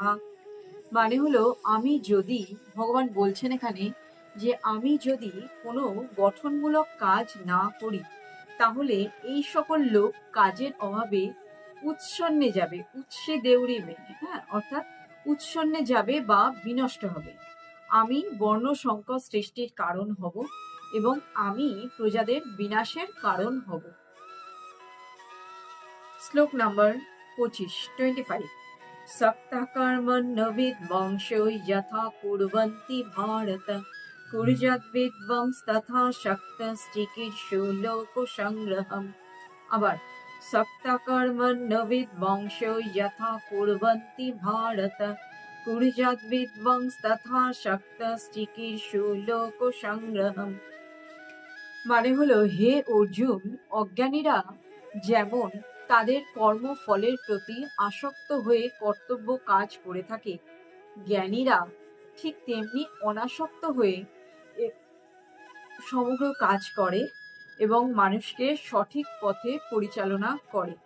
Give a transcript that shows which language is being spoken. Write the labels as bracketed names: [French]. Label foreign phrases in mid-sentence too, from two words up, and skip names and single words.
[Bangla] মানে হলো, আমি যদি, ভগবান বলছেন এখানে যে আমি যদি কোনো গঠনমূলক কাজ না করি তাহলে এই সকল লোক কাজের অভাবে উৎসন্নে যাবে, উৎসে দেউরি মেনে, অর্থাৎ উৎসন্নে যাবে বা বিনষ্ট হবে। আমি বর্ণ সংকর সৃষ্টির কারণ হব এবং আমি প্রজাদের বিনাশের কারণ হব। শ্লোক নাম্বার [Sanskrit] 25 सक्ता कर्मण्य विद्वांसो यथा कुर्वन्ति भारत कुर्याद्विद्वांस्तथा शक्तश्चिकीर्षु लोकसंग्रहम्। আবার सक्ता कर्मण्य विद्वांसो यथा कुर्वन्ति भारत कुर्याद्विद्वांस्तथा शक्तश्चिकीर्षु लोकसंग्रहम्। [Bangla] মানে হলো, হে অর্জুন, অজ্ঞানীরা যেমন তাদের কর্মফলের প্রতি আসক্ত হয়ে কর্তব্য কাজ করে থাকে, জ্ঞানীরা ঠিক তেমনি অনাসক্ত হয়ে সমগ্র কাজ করে এবং মানুষকে সঠিক পথে পরিচালনা করে।